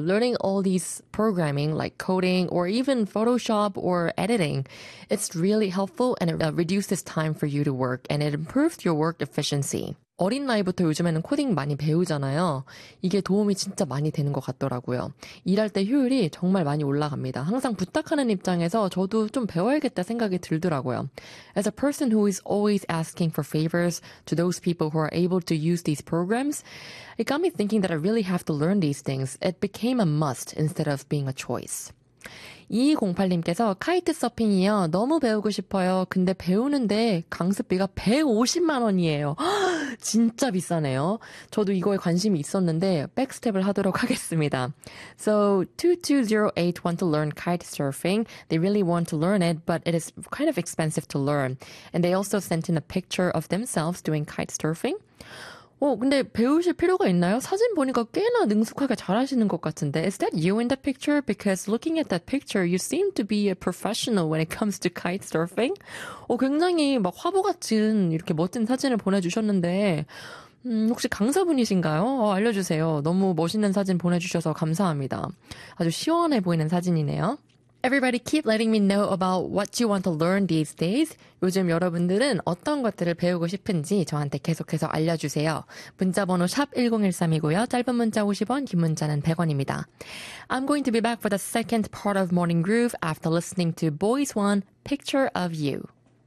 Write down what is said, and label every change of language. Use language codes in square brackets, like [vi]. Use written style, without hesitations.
[en] Learning all these programming like coding or even Photoshop or editing, it's really helpful and it reduces time for you to work and it improves your work efficiency. [ko] 어린 나이부터 요즘에는 코딩 많이 배우잖아요. 이게 도움이 진짜 많이 되는 것 같더라고요. 일할 때 효율이 정말 많이 올라갑니다. 항상 부탁하는 입장에서 저도 좀 배워야겠다 생각이 들더라고요. [en] As a person who is always asking for favors to those people who are able to use these programs, it got me thinking that I really have to learn these things. It became a must instead of being a choice. [ko] 2208님께서 카이트 서핑이요. 너무 배우고 싶어요. 근데 배우는데 강습비가 150만 원이에요. 진짜 비싸네요. 저도 이거에 관심이 있었는데 백스텝을 하도록 하겠습니다. [en] So 2208 want to learn kite surfing. They really want to learn it, but it is kind of expensive to learn. And they also sent in a picture of themselves doing kite surfing. [ko] 근데 배우실 필요가 있나요? 사진 보니까 꽤나 능숙하게 잘하시는 것 같은데. [en] Is that you in the picture? Because looking at that picture, you seem to be a professional when it comes to kite surfing. [ko] 굉장히 막 화보 같은 이렇게 멋진 사진을 보내주셨는데, 혹시 강사분이신가요? 알려주세요. 너무 멋있는 사진 보내주셔서 감사합니다. 아주 시원해 보이는 사진이네요. [en] Everybody keep letting me know about what you want to learn these days. [ko] 요즘 여러분들은 어떤 것들을 배우고 싶은지 저한테 계속해서 알려주세요. 문자번호 샵 1013이고요. 짧은 문자 50원, 긴 문자는 100원입니다. [en] I'm going to be back for the second part of Morning Groove after listening to Boys One, Picture of You.